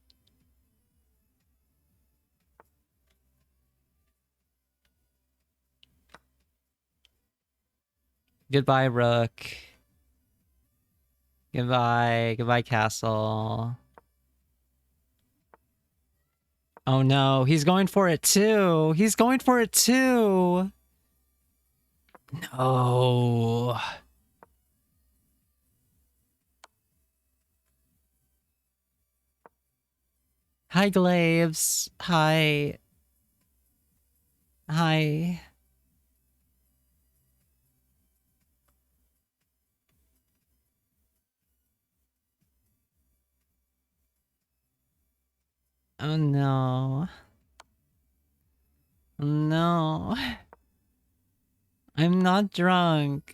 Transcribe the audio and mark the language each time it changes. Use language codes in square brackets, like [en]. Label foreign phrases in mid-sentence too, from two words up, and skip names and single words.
[en] Goodbye, Rook. Goodbye. Goodbye, Castle. Oh no, he's going for it too. He's going for it too. No. Hi, Glaves. Hi. Hi. Oh no. No. I'm not drunk.